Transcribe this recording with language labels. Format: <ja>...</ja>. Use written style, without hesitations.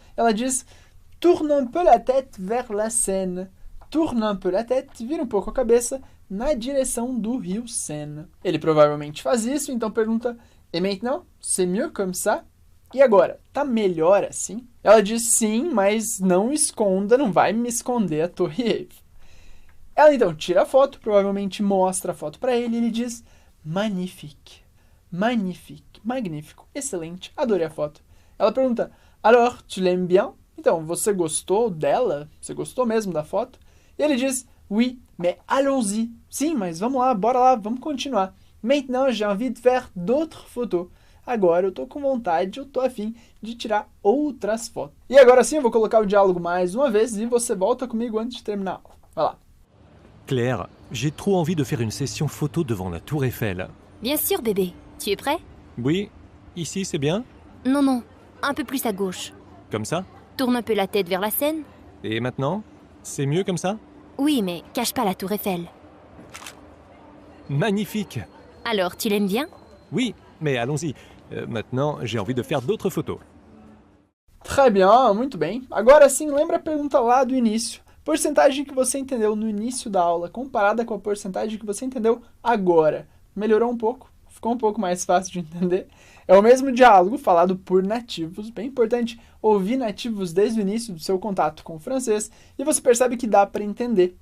<pt>Ela diz,</pt> <fr>tourne un peu la tête vers la Seine. Tourne un peu la tête,</fr> <pt>vira um pouco a cabeça, na direção do rio Sena. Ele provavelmente faz isso, então pergunta,</pt> <fr>et maintenant, c'est mieux comme ça?</fr> <pt>E agora, tá melhor assim? Ela diz sim, mas não esconda, não vai me esconder a Torre Eiffel. Ela então tira a foto, provavelmente mostra a foto para ele, e ele diz,</pt> <fr>magnifique, magnifique,</fr> <pt>magnífico, excelente, adorei a foto. Ela pergunta,</pt> <fr>alors, tu l'aimes bien?</fr> <pt>Então, você gostou dela? Você gostou mesmo da foto? E ele diz,</pt> <fr>oui, mais allons-y.</fr> <pt>Sim, mas vamos lá, bora lá, vamos continuar.</pt> <fr>Maintenant, j'ai envie de faire d'autres photos.</fr> <pt>Agora eu tô com vontade, eu tô afim de tirar outras fotos. E agora sim, eu vou colocar o diálogo mais uma vez e você volta comigo antes de terminar a aula. Vai lá.</pt> <fr>Claire, j'ai trop envie de faire une session photo devant la Tour Eiffel. Bien sûr, bébé. Tu es prêt? Oui, ici c'est bien? Non, non. Un peu plus à gauche. Comme ça? Tourne un peu la tête vers la Seine. Et maintenant? C'est mieux comme ça? Oui, mais cache pas la Tour Eiffel. Magnifique! Alors, tu l'aimes bien? Oui, mais allons-y. Maintenant, j'ai envie de faire d'autres photos. Très bien,</fr> <pt>muito bem. Agora sim, lembra a pergunta lá do início. Porcentagem que você entendeu no início da aula comparada com a porcentagem que você entendeu agora. Melhorou um pouco? Ficou um pouco mais fácil de entender? É o mesmo diálogo falado por nativos, bem importante ouvir nativos desde o início do seu contato com o francês e você percebe que dá para entender.</pt>